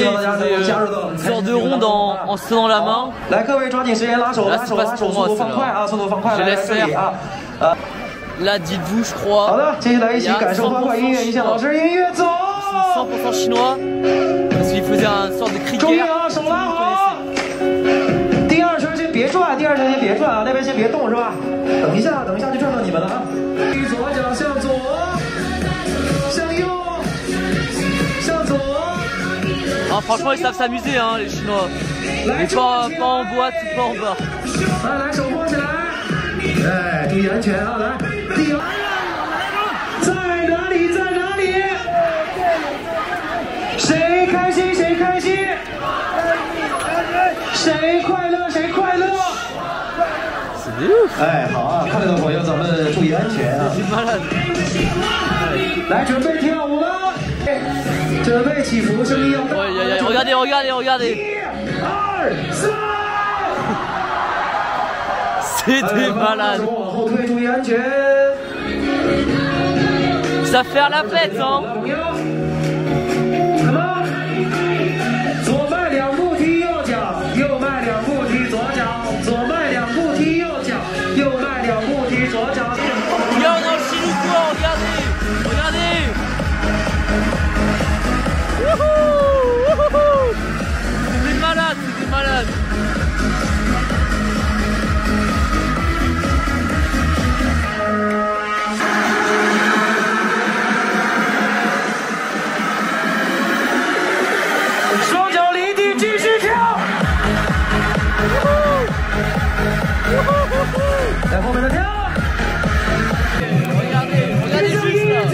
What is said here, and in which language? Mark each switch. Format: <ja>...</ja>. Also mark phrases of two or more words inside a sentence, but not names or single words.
<fr>Une sorte de ronde en se tenant la main. Là, c'est pas pour moi, ça. Je laisse faire. Là, dites-vous, je crois, il y a 100% chinois. Parce qu'il faisait un sorte de cri de guerre.</fr> <zh>第二圈先别转啊，那边先别动是吧？等一下就转到你们了啊！左脚向左，向右，向左。</zh> <fr>Ah, franchement, ils savent s'amuser, hein, les Chinois. Mais pas en boîte, pas en bar.</fr> <zh>来，手摸起来。哎，注意安全啊！来，第二，在哪里？谁开心？谁快乐？哎，好啊，看到的朋友咱们注意安全啊！来，准备跳舞了，准备起伏，声音要大。</zh> <fr>Regardez. 1、2、3。 C'est des malades.</fr> <zh>往后退，注意安全。</zh> <fr>Ça fait la fête, hein.</fr> <zh>什么？左迈2步踢右脚，右迈2步踢左脚，左迈2步踢右脚，右迈2步踢左脚。</zh> <fr>Regarde dans le chilou quoi, regardez. Wouhou. C'est des malades.</fr> <zh>双脚离地，继续跳。在后面的跳。</zh> <fr>Regardez juste là.</fr>